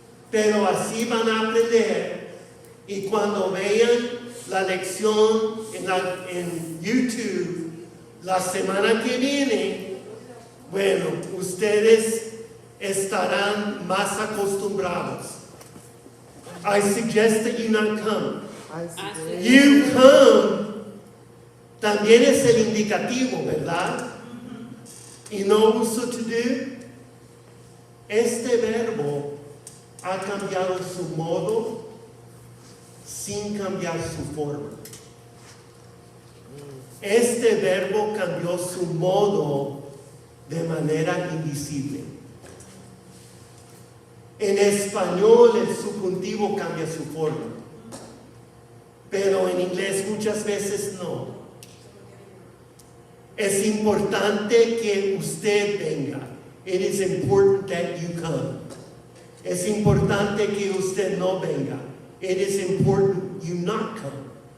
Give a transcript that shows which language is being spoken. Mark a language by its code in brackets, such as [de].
[es] Pero así van a aprender. Y cuando vean la lección en YouTube la semana que viene, bueno, ustedes estarán más acostumbrados. [en] I suggest that you not come. I suggest- You come [es] también es el indicativo, ¿verdad? Y no uso to do. Este verbo ha cambiado su modo sin cambiar su forma. Este verbo cambió su modo de manera invisible. En español el subjuntivo cambia su forma, pero en inglés muchas veces no. Es importante que usted venga. [en] It is important that you come. [es] Es importante que usted no venga. [en] It is important you not come.